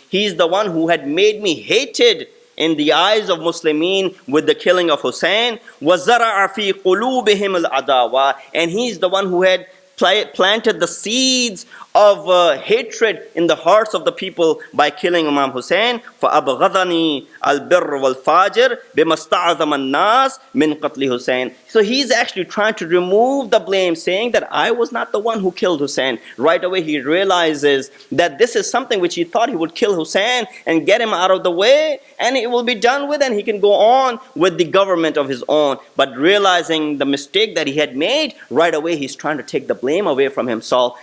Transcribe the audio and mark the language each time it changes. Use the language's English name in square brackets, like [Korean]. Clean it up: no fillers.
[English] He's the one who had made me hated in the eyes of Muslimin with the killing of Hussein. [Arabic] وَزَرَعَ فِي قُلُوبِهِمُ الْعَدَاوَةِ. [English] And he's the one who had planted the seeds of hatred in the hearts of the people by killing Imam Hussein. [Arabic] فَأَبْغَضَنِي الْبِرُّ وَالْفَاجِرُ بِمَا اسْتَعْظَمَ النَّاسِ مِنْ قَتْلِ Hussein. [English] So he's actually trying to remove the blame, saying that I was not the one who killed Hussein. Right away he realizes that this is something which he thought he would kill Hussein and get him out of the way, and it will be done with, and he can go on with the government of his own. But realizing the mistake that he had made, right away he's trying to take the blame away from himself.